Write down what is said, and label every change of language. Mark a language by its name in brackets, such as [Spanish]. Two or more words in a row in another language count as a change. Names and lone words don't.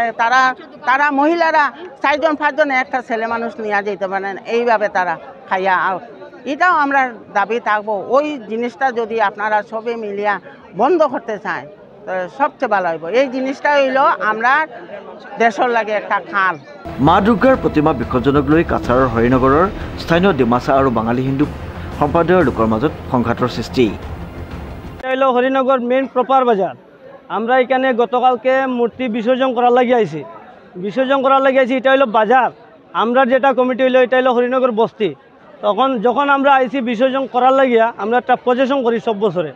[Bangla] তারা মহিলারা 4জন 5জন একটা ছেলে মানুষ নিয়ে যেতে পারেন, এইভাবে তারা খাইয়া আউট। এটাও আমরা দাবি থাকবো, ওই জিনিসটা যদি আপনারা সবে মিলিয়া বন্ধ করতে চায় তো সবচেয়ে ভালো হইব। এই জিনিসটা হইল আমরা দেশের লাগে একটা খাল। [Assamese] মা দুৰ্গাৰ প্ৰতিমা বিসৰ্জনক লৈ কাছাৰৰ হৰিনগৰৰ স্থানীয় ডিমাচা আৰু বাঙালী হিন্দু সম্প্ৰদায়ৰ লোকৰ মাজত সংঘাতৰ সৃষ্টি। [Bangla] এটা হলো হরিনগর [English] main proper [Bangla] বাজার। আমরা এখানে গতকালকে মূর্তি বিসর্জন করার লাগে আইছি, এটা হলো বাজার। আমরা যেটা কমিটি হইলো এটা হলো হরিনগর বস্তি। যখন আমরা আইছি বিসর্জন করার লাগিয়া আমরা একটা প্রজেশন করি সব বছরে।